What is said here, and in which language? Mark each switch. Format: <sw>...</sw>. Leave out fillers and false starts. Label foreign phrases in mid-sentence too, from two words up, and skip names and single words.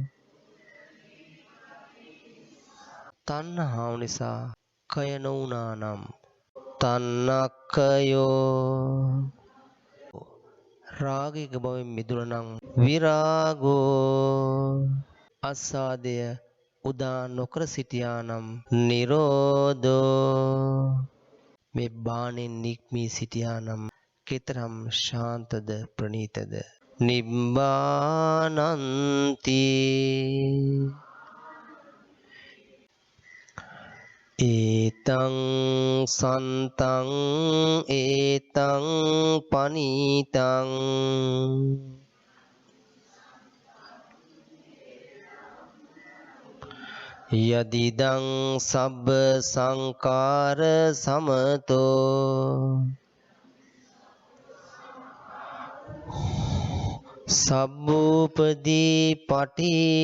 <si>තණ්හාව නිසා කය නොඋනා නම් තණ්හක්කයෝ රාගයක බවෙන් මිදුණා නම් විරාගෝ අස්සාදය උදා නොකර සිටියා නම් නිරෝධෝ මේ බාණෙන් නික්මී සිටියා නම් කෙතරම් ශාන්තද ප්‍රණීතද</si> <pi>නිබ්බානන්ති ඒතං සන්තං ඒතං පනීතං යදිදං සබ්බ සංකාර සමතෝ සබ්බූපදී පටි</pi>